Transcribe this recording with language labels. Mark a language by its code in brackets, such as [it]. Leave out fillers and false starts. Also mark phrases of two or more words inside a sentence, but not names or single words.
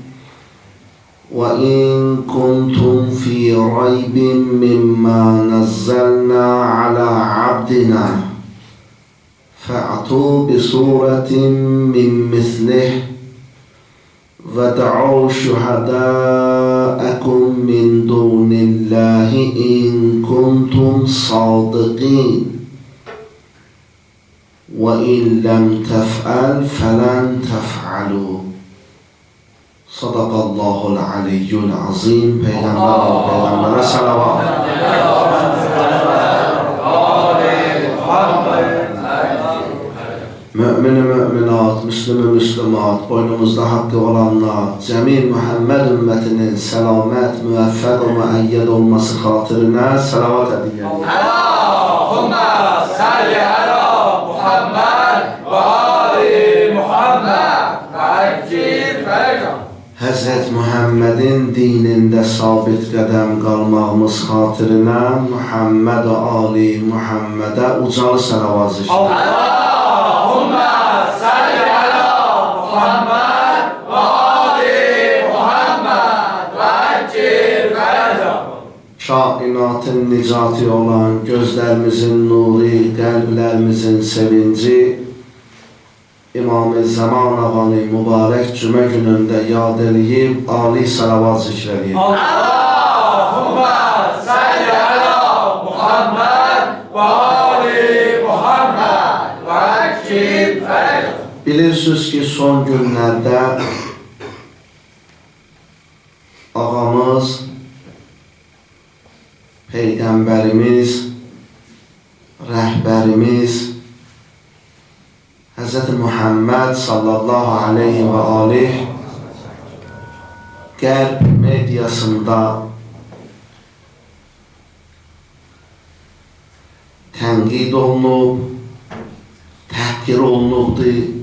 [ar] وإن كنتم في ريب مما نزلنا على عبدنا فأتوا بسورة من مثله وادعوا شهداءكم من دون الله إن كنتم صادقين، وإن لم تفعل فلن تفعلوا. صدق الله العلي العظيم. [az] پیغمبر صلوات. Mümin müminat, Müslüman Müslümat, boynumuzda hakkı olanlar, cemil Muhammed ümmetinin selamet, müveffek ve müeyyed olması hatırına salavat edin. [ar] اللهم صل على محمد وآل محمد وعجل فرجهم. [az] Hazret Muhammed'in dininde sabit qədəm qalmağımız xatirinə Muhammed və Ali Muhammedə ucalı salavat zikr. [ar] اللهم صل على محمد وآل محمد وعجل فرجهم. [az] Kainatın nicatı olan, gözlərimizin nuri, qəlblərimizin sevinci, İmam-ı Zaman ağanı mübarək cümə günündə yad eləyib, Ali salavat zikr eləyib. [ar] اللهم صل على محمد وآل محمد وعجل فرجهم. [az] Bilirsiniz ki, son günlərdə ağamız, Peyğəmbərimiz, rəhbərimiz Hz. Muhammed [ar] صلى الله عليه [az] və aleyh Qərb mediasında tənqid olunub, təhqir olunubdur.